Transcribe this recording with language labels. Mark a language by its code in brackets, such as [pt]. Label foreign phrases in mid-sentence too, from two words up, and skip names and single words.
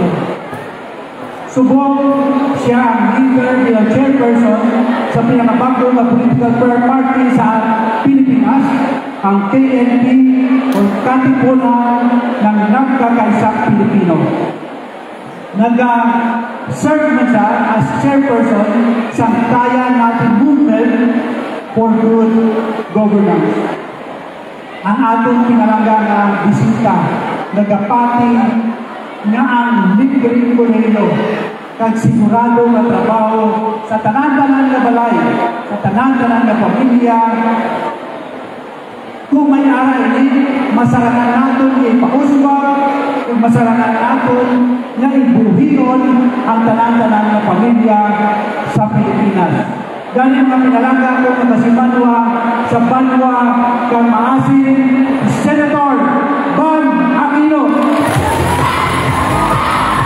[tl] Subok siya ang leader bilang chairperson sa pinakabagong na political party sa Pilipinas, ang KNP o Katipunan ng Nagkakaisang Pilipino. Nag-serve na siya [en] as chairperson [tl] sa Kaya Natin Movement for Good Governance. [hil] Ang atong pinalangga na bisita, nagapati na ang libreng kolehiyo kag sigurado na trabaho sa tanan-tanan na balay, sa tanan-tanan na pamilya. Kung may ara ini, masarakan natin ipausbag, kung masarakan natin na ibuhiyon ang tanan-tanan na pamilya sa Pilipinas. Dahil mga pinalangga ko na si Banwa sa Banwa kang Maasin, Senator Bang Aquino.